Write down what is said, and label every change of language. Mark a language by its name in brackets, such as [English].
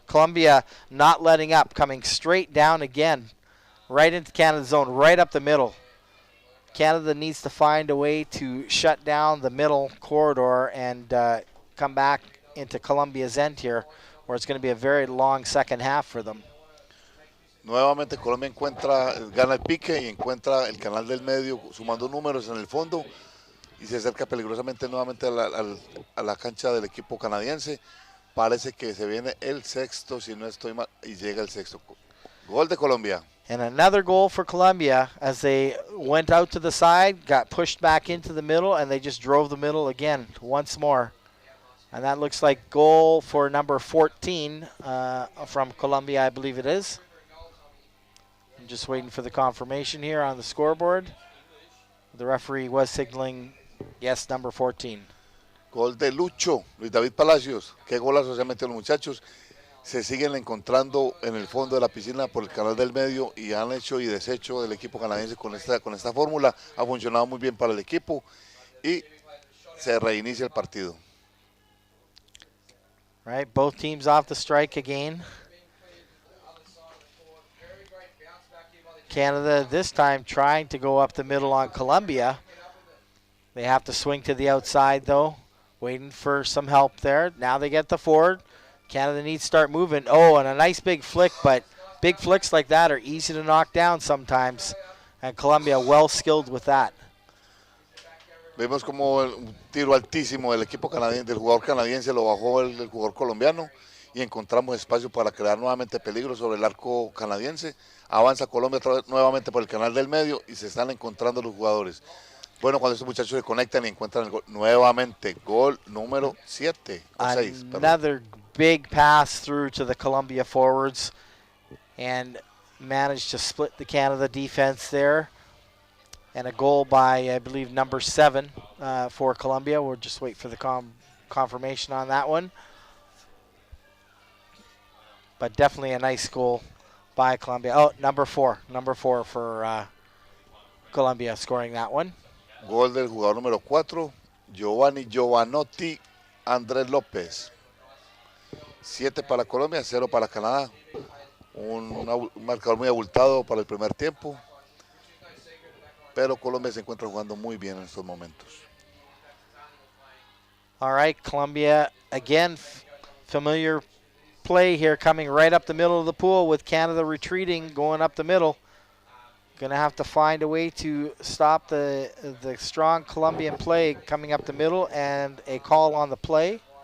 [English] Colombia not letting up, coming straight down again, right into Canada's zone, right up the middle. Canada needs to find a way to shut down the middle corridor and come back into Colombia's end here, where it's going to be a very long second half for them. [Spanish] Nuevamente Colombia gana el pique y encuentra el canal del medio sumando números en el fondo y se acerca peligrosamente nuevamente a la cancha del equipo canadiense. Parece que se viene el sexto, si no estoy mal, y llega el sexto. Gol de Colombia. [English] And another goal for Colombia as they went out to the side, got pushed back into the middle, and they just drove the middle again once more. And that looks like goal for number 14 from Colombia, I believe it is. I'm just waiting for the confirmation here on the scoreboard. The referee was signaling, yes, number 14. [Spanish] Gol de Lucho, Luis David Palacios. Qué golazo se han metido los muchachos. Se siguen encontrando en el fondo de la piscina por el canal del medio y han hecho y deshecho del equipo canadiense con esta fórmula. Ha funcionado muy bien para el equipo y se reinicia el partido. [English] Right, both teams off the strike again. Canada this time trying to go up the middle on Colombia. They have to swing to the outside though, waiting for some help there. Now they get the forward. Canada needs to start moving. Oh, and a nice big flick, but big flicks like that are easy to knock down sometimes. And Colombia well skilled with that. [Spanish] Vemos como un tiro altísimo del equipo canadiense, del jugador canadiense, lo bajó el jugador colombiano y encontramos espacio para crear nuevamente peligro sobre el arco canadiense. Avanza Colombia nuevamente por el canal del medio y se están encontrando los jugadores. Bueno, cuando estos muchachos se conectan y encuentran el gol, nuevamente gol número 7 o 6. [English] Another big pass through to the Colombia forwards and managed to split the Canada defense there. And a goal by, I believe, number 7 for Colombia. We'll just wait for the confirmation on that one. But definitely a nice goal by Colombia. Oh, number 4 for Colombia scoring that one. [Spanish] Gol del jugador número 4, Giovanotti Andrés López. 7 para Colombia, 0 para Canadá. Un marcador muy abultado para el primer tiempo. Pero Colombia se encuentra jugando muy bien en estos momentos. [English] All right, Colombia, again, familiar play here coming right up the middle of the pool with Canada retreating, going up the middle. Going to have to find a way to stop the strong Colombian play coming up the middle, and a call on the play.